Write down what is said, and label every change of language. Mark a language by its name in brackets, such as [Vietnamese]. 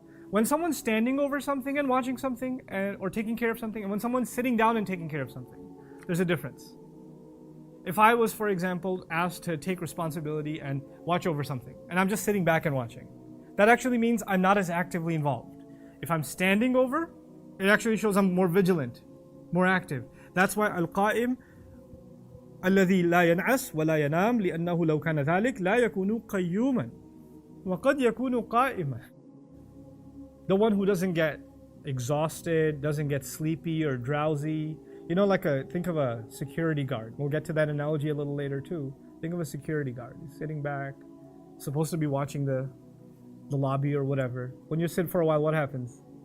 [English] When someone's standing over something and watching something or taking care of something, and when someone's sitting down and taking care of something, there's a difference. If I was, for example, asked to take responsibility and watch over something, and I'm just sitting back and watching, that actually means I'm not as actively involved. If I'm standing over, it actually shows I'm more vigilant, more active. That's why [Arabic] al-qa'im الذي لا ينعس ولا ينام لأنه لو كان ذلك لا يكون قيوما وقد يكون قائما. [English] The one who doesn't get exhausted, doesn't get sleepy or drowsy. Think of a security guard. We'll get to that analogy a little later too. Think of a security guard. He's sitting back, supposed to be watching the lobby or whatever. When you sit for a while, what happens?